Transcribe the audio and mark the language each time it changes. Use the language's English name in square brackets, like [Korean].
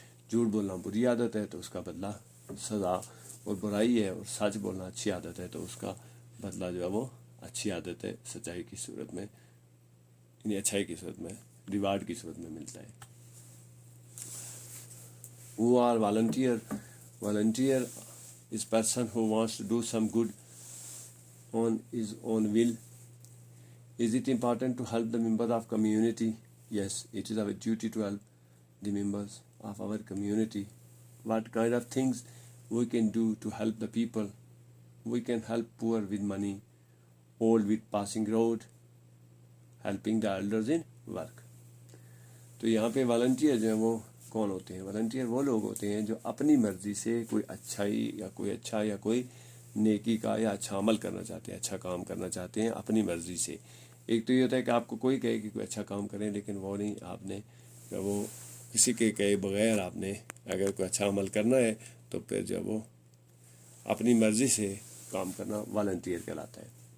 [Urdu] جھوٹ بولنا بری عادت ہے تو اس کا بدلہ سزا اور برائی ہے، اور سچ بولنا اچھی عادت ہے تو اس کا بدلہ جو ہے وہ اچھی عادت ہے، سچائی کی صورت میں، یعنی اچھائی کی صورت میں، ریوارڈ کی صورت میں ملتا ہے. [English] Who are volunteer? Volunteer is person who wants to do some good on his own will. Is it important to help the members of community? Yes, it is our duty to help the members of our community. What kind of things we can do to help the people? We can help poor with money, old with passing road, helping the elders in work. [Urdu] تو یہاں پہ volunteer جو ہیں وہ کون ہوتے ہیں؟ Volunteer وہ لوگ ہوتے ہیں جو اپنی مرضی سے کوئی اچھائی یا کوئی اچھا یا کوئی نیکی کا یا اچھا عمل کرنا چاہتے ہیں، اچھا کام کرنا چاہتے ہیں اپنی مرضی سے. ایک تو یہ ہوتا ہے کہ آپ کو کوئی کہے کہ کوئی اچھا کام کریں، لیکن وہ نہیں، آپ نے وہ کسی کے کہے بغیر آپ نے اگر کوئی اچھا عمل کرنا ہے تو پھر جب وہ اپنی مرضی سے کام کرنا والنٹیئر کہلاتا ہے.